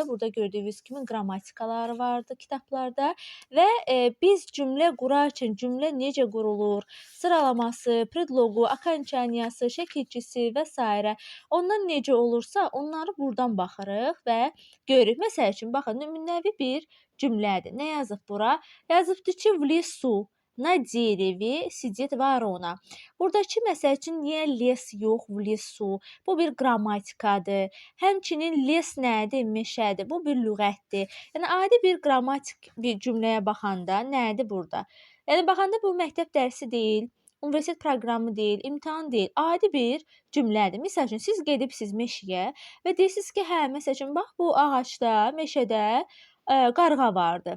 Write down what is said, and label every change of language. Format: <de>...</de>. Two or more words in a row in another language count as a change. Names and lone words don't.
<az>Burada gördüyünüz kimi qrammatikaları vardı kitablarda və biz cümlə qurarkən cümlə necə qurulur, sıralaması, predloqu, okonçaniyası, şəkilçisi və s. onlar necə olursa, onları buradan baxırıq və görürük. Məsəl üçün, baxın, nümunəvi bir cümlədir. Nə yazıb bura? Yazıbdır ki,</az> <ru>в лесу на дереве сидит ворона.</ru> <az>Buradakı məsəl üçün niyə les yox,</az> <ru>в лесу?</ru> <az>Bu bir qrammatikadır. Həmçinin les nədir? Meşədir. Bu bir lüğətdir. Yəni adi bir qrammatik bir cümləyə baxanda nədir burada? Yəni baxanda bu məktəb dərsi deyil, universitet proqramı deyil, imtahan deyil, adi bir cümlədir. Məsəl üçün siz gedibsiz meşəyə və deyirsiniz ki, hə, məsəl üçün bax bu ağacda, meşədə qarğa vardı.</az>